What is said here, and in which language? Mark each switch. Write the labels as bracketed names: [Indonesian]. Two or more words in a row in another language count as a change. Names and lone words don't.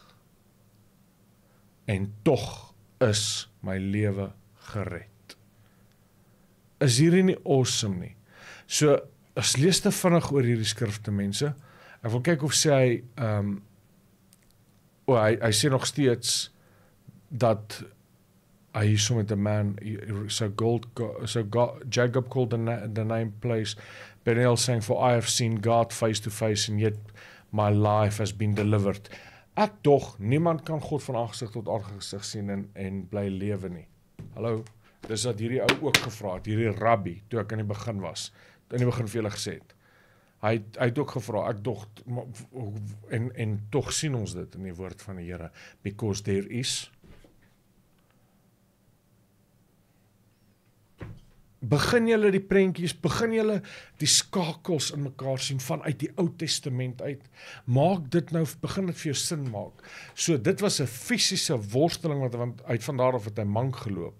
[Afrikaans] En tog is my lewe gered. Is hierdie nie awesome nie? So, as lees te vinnig oor hierdie skrifte, mense. Ek wil kyk of sê hy, hy sê nog steeds, dat hy so met 'n man, [English] Jacob called the name place, Peniel saying, for I have seen God face to face, and yet my life has been delivered. [Afrikaans] Ek tog, niemand kan God van aangesig tot aangesig sien en bly lewe nie. Hallo, dis wat hierdie ou ook gevra het, hierdie rabbi, toe ek in die begin was, in die begin vir julle gesê het. Hy het ook gevra, ek tog, en tog sien ons dit in die woord van die Here, [English] because there is. [Afrikaans] Begin julle die prentjies, begin julle die skakels in mekaar sien vanuit die Ou Testament uit. Maak dit nou, begin dit vir jou sin maak. So dit was 'n fisiese worsteling wat uit van daar af het hy mank geloop.